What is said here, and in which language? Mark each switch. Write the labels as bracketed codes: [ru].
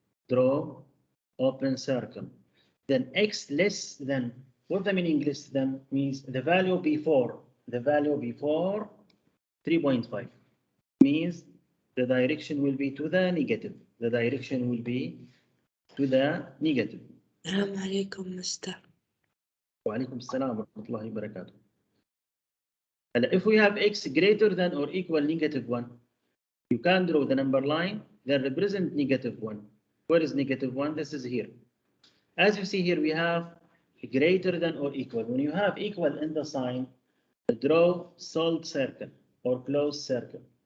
[en] Draw open circle. Then x less than, what the meaning less than means the value before 3.5 means the direction will be to the negative. The direction will be to the negative. [ar] السلام عليكم مستر. وعليكم السلام ورحمة الله وبركاته. [en] If we have x greater than or equal -1, you can draw the number line that represent -1. Where is -1? This is here. As you see here, we have greater than or equal. When you have equal in the sign, draw solid circle or closed circle.